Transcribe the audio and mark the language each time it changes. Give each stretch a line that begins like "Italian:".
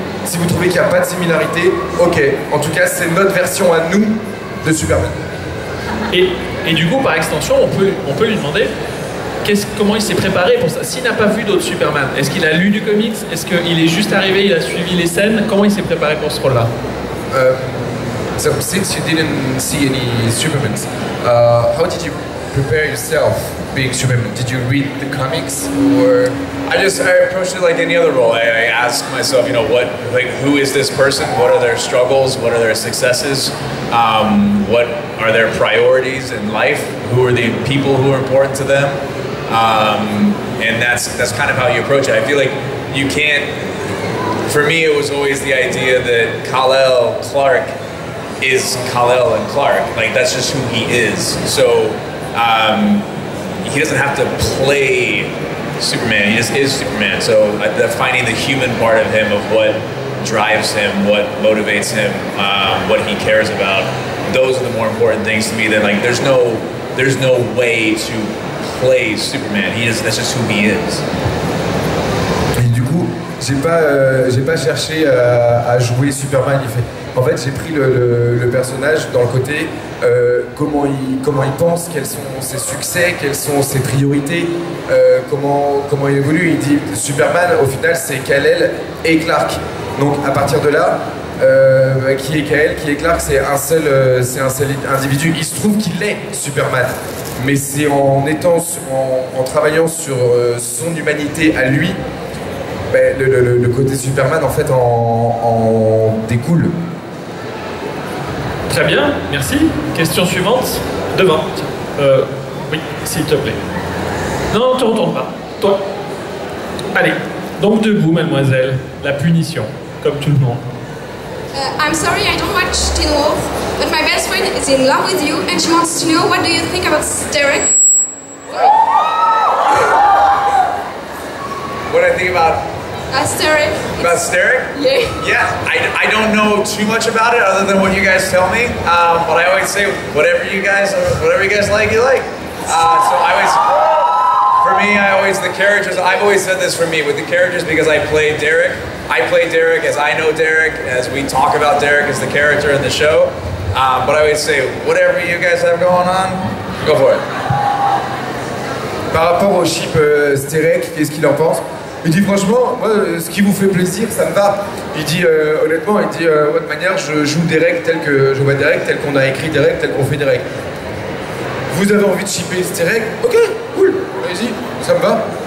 French: Si vous trouvez qu'il n'y a pas de similarité, ok. En tout cas, c'est notre version à nous de Superman. Et du coup, par extension, on peut lui demander comment il s'est préparé pour ça. S'il n'a pas vu d'autres Superman, est-ce qu'il a lu du comics? Est-ce qu'il est juste arrivé, il a suivi les scènes? Comment il s'est préparé pour ce rôle-là?
English: So, since you didn't see any Supermans, how did you prepare yourself being Superman? Did you read the comics or? I approached it like any other role. I asked myself, who is this person? What are their struggles? What are their successes? What are their priorities in life? Who are the people who are important to them? And that's kind of how you approach it. I feel like you can't. For me, it was always the idea that Kal-El, Clark, is Kal-El and Clark. Like that's just who he is. So he doesn't have to play Superman. He just is Superman. So finding the human part of him, of what drives him, what motivates him, what he cares about, those are the more important things to me. Than like there's no way to play Superman. That's just who he is.
French: Et du coup, j'ai pas cherché à jouer Superman. En fait, j'ai pris le personnage dans le côté comment il pense, quels sont ses succès, quelles sont ses priorités, comment il évolue. Il dit Superman, au final, c'est Kal-El et Clark. Donc à partir de là, qui est Kal-El, qui est Clark, c'est un seul individu. Il se trouve qu'il est Superman, mais c'est en travaillant sur son humanité à lui, le côté Superman en fait en découle. Très bien, merci. Question suivante. Devant. Oui, s'il te plaît. Non, ne te retourne pas. Toi. Allez. Donc debout, mademoiselle. La punition, comme tout le monde.
English: I'm sorry, I don't watch Teen Wolf, but my best friend is in love with you and she wants to know what do you think about Derek? What I think about Derek. About Derek? Yeah. Yeah, I don't know too much about it other than what you guys tell me. But I always say whatever you guys like, you like. For me, the characters, I've always said this for me, with the characters, because I play Derek as I know Derek, as we talk about Derek as the character in the show. But I always say, whatever you guys have going on, go for it.
French: Par rapport au chip Derek, qu'est-ce qu'il en pense? Il dit franchement, moi, ce qui vous fait plaisir, ça me va. Il dit honnêtement, de toute manière, je joue Derek tel qu'on a écrit Derek, tel qu'on fait Derek. Vous avez envie de shipper Derek? Ok, cool, allez-y, ça me va.